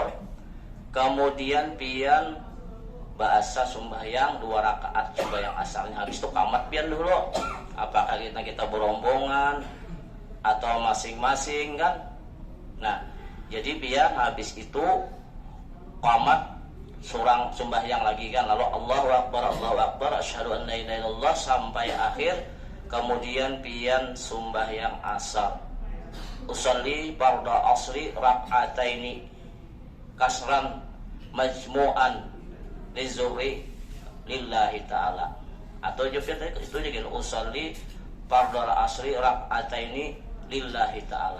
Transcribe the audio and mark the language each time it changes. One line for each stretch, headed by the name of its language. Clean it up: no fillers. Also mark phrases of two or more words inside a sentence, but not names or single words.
Banjar: Kemudian pian bahasa sembahyang 2 rakaat sembahyang asalnya. Habis itu kamat pian dulu. Apakah kita berombongan atau masing-masing kan? Nah, jadi pian habis itu kamat surang sembahyang lagi kan.
Arabic: Lalu الله أكبر، أشهد أن لا إله إلا الله
Banjar: sampai akhir. Kemudian pian sembahyang asar.
Arabic: أصلي فرض العصر ركعتين قصرا مجموعا للظهر لله تعالى.
Banjar: Atau itu juga
Arabic: أصلي فرض العصر ركعتين لله تعالى.